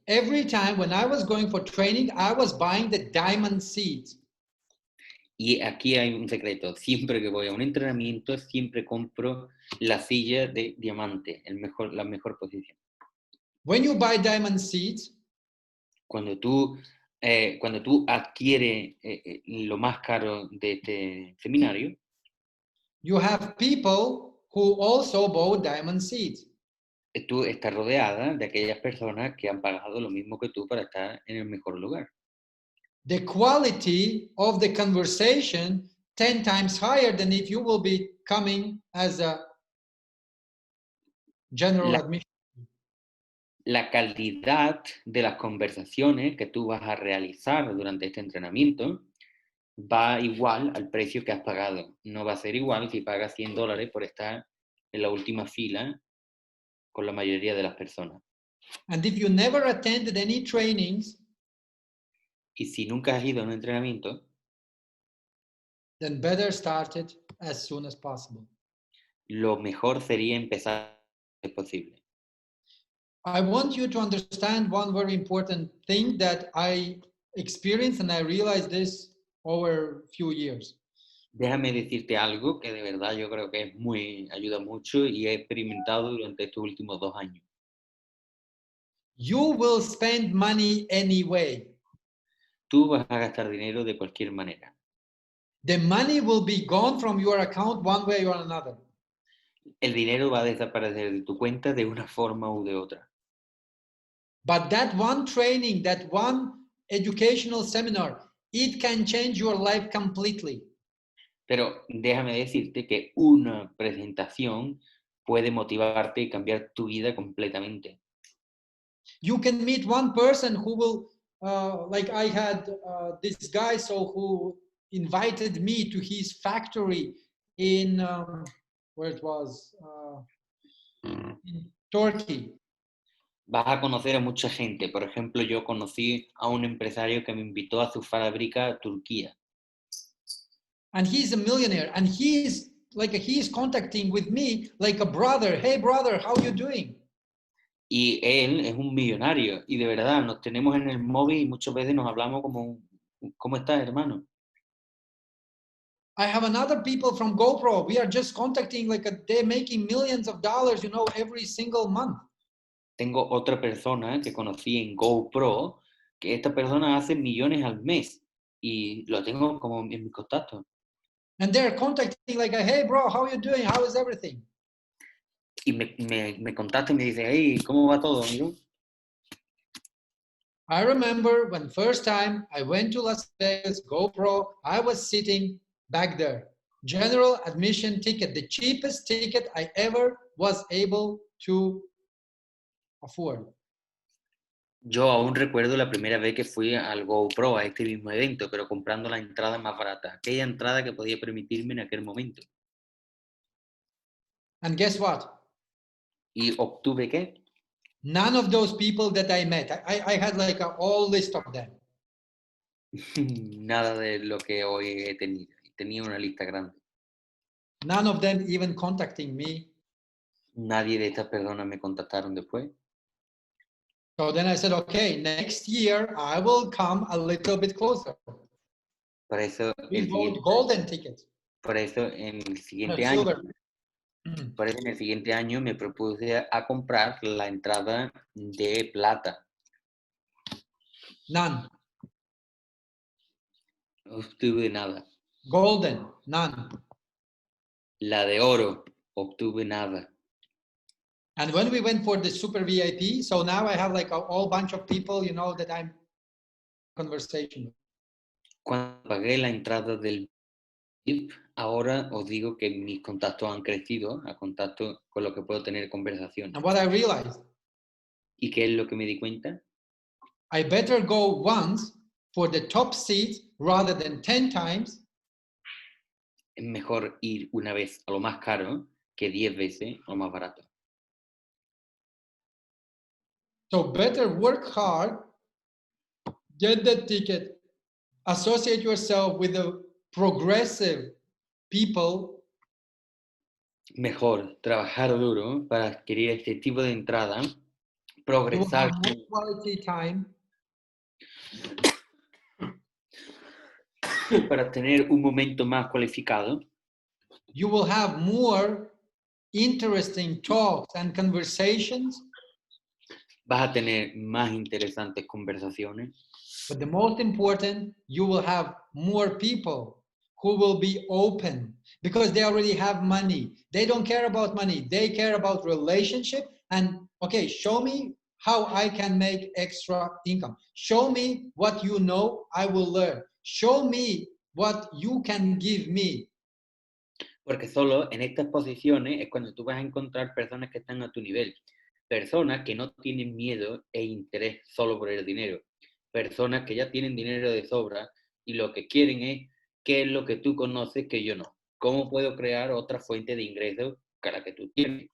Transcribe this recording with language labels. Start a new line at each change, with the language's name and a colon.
English: Every time when I was going for training, I was buying the diamond seats.
Spanish: Y aquí hay un secreto. Siempre que voy a un entrenamiento, siempre compro la silla de diamante, la mejor posición.
English: When you buy diamond seats,
Spanish: Cuando tú adquieres lo más caro de este seminario,
English: you have people who also bought diamond seats.
Spanish: tú estás rodeada de aquellas personas que han pagado lo mismo que tú para estar en el mejor lugar.
English: The quality of the conversation 10 times higher than if you will be coming as a general admission.
Spanish: La calidad de las conversaciones que tú vas a realizar durante este entrenamiento va igual al precio que has pagado. No va a ser igual si pagas $100 por estar en la última fila con la mayoría de las personas.
English: And if you never attended any trainings,
Spanish: Y si nunca has ido a un entrenamiento,
English: then better start it as soon as possible.
Spanish: lo mejor sería empezar si es posible.
English: I want you to understand one very important thing that I experienced, and I realized this over a few years.
Spanish: Déjame decirte algo que de verdad yo creo que ayuda mucho y he experimentado durante estos últimos 2 años.
English: You will spend money anyway.
Spanish: Tú vas a gastar dinero de cualquier manera.
English: The money will be gone from your account one way or another.
Spanish: El dinero va a desaparecer de tu cuenta de una forma u de otra.
English: But that one training, that one educational seminar, it can change your life completely.
Spanish: Pero déjame decirte que una presentación puede motivarte y cambiar tu vida completamente.
English: You can meet one person who will, like I had this guy, who invited me to his factory in, where it was, in Turkey.
Spanish: Vas a conocer a mucha gente. Por ejemplo, yo conocí a un empresario que me invitó a su fábrica a Turquía.
English: And he's a millionaire, and he's contacting with me like a brother. Hey brother, how you doing?
Spanish: Y él es un millonario y de verdad nos tenemos en el móvil y muchas veces nos hablamos como, ¿cómo estás, hermano?
English: I have another people from GoPro. We are just contacting they're making millions of dollars, every single month.
Spanish: Tengo otra persona que conocí en GoPro, que esta persona hace millones al mes y lo tengo como en mi contacto.
English: And they're contacting hey bro, how you doing? How is everything?
Spanish: y me contacta y me dice, hey, ¿cómo va todo, amigo?
English: I remember when first time I went to Las Vegas, GoPro, I was sitting back there. General admission ticket, the cheapest ticket I ever was able to afford.
Spanish: Yo aún recuerdo la primera vez que fui al GoPro, a este mismo evento, pero comprando la entrada más barata, aquella entrada que podía permitirme en aquel momento.
English: And guess what?
Spanish: ¿Y obtuve qué?
English: None of those people that I met, I had like a whole list of them.
Spanish: Nada de lo que hoy he tenido. Tenía una lista grande.
English: None of them even contacting me.
Spanish: Nadie de estas personas me contactaron después.
English: So then I said, okay, next year I will come a little bit closer.
Spanish: Por eso,
English: We bought golden tickets.
Spanish: por eso en el siguiente
English: No,
Spanish: año,
English: silver.
Spanish: por eso en el siguiente año me propuse a comprar la entrada de plata.
English: None.
Spanish: No obtuve nada.
English: Golden, none.
Spanish: La de oro, obtuve nada.
English: And when we went for the super VIP, so now I have like a whole bunch of people, you know, that I'm conversation with.
Spanish: Cuando pagué la entrada del VIP, ahora os digo que mis contactos han crecido a contacto con lo que puedo tener conversaciones.
English: And what I realized,
Spanish: ¿Y qué es lo que me di cuenta?
English: I better go once for the top seat rather than 10 times.
Spanish: Es mejor ir una vez a lo más caro que 10 veces a lo más barato.
English: So better work hard, get the ticket, associate yourself with the progressive people.
Spanish: Mejor trabajar duro para adquirir este tipo de entrada,
English: You will
Spanish: progresar
English: have more quality time.
Spanish: para tener un momento más cualificado.
English: You will have more interesting talks and conversations.
Spanish: Vas a tener más interesantes conversaciones.
English: But the most important, you will have more people who will be open because they already have money. They don't care about money. They care about relationship. And okay, show me how I can make extra income. Show me what you know, I will learn. Show me what you can give me.
Spanish: Porque solo en estas posiciones es cuando tú vas a encontrar personas que están a tu nivel. Personas que no tienen miedo e interés solo por el dinero. Personas que ya tienen dinero de sobra y lo que quieren es qué es lo que tú conoces que yo no. ¿Cómo puedo crear otra fuente de ingresos que la que tú tienes?